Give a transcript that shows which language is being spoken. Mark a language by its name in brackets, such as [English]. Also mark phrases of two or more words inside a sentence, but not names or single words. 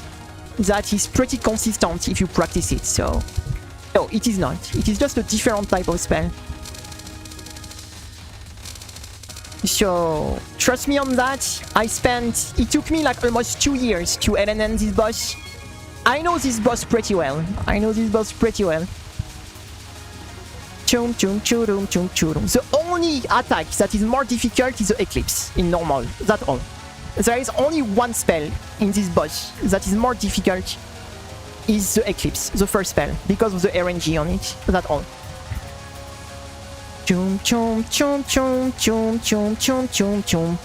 [English] That is pretty consistent if you practice it, so no, it is not. It is just a different type of spell. So trust me on that. It took me like almost 2 years to LNN this boss. I know this boss pretty well. Chum chum churum chum churum. The only attack that is more difficult is the Eclipse in normal. That's all. There is only one spell in this boss that is more difficult. Is the Eclipse, the first spell, because of the RNG on it. That's all. Chum chum chum chum chum chum chum chum chum.